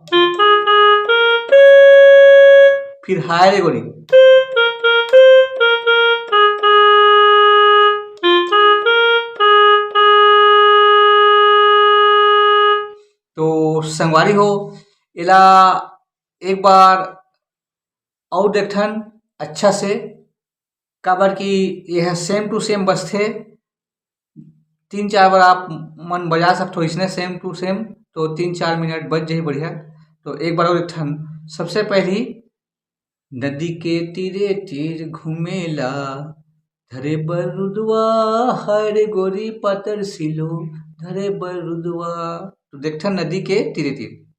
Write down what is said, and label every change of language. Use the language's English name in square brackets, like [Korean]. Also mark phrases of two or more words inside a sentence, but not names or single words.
[Chhattisgarhi] फिर हाय रे गोरी तो संगवारी हो एला एक बार और देखथन अच्छा से, काबर कि यह [English] same to same [Chhattisgarhi] बसथे। 3-4 बार आप मन बजा सकते इसने [English] same to same, [Chhattisgarhi] तो 3-4 मिनट बज जाही बढ़िया। तो एक बार और देखथन। सबसे पहली नदी के तीरे तीर घुमेला धरे बर रुदवा, हाय रे गोरी पातर सिलो धरे बर रुदवा। तो देखथन नदी के तीरे तीर।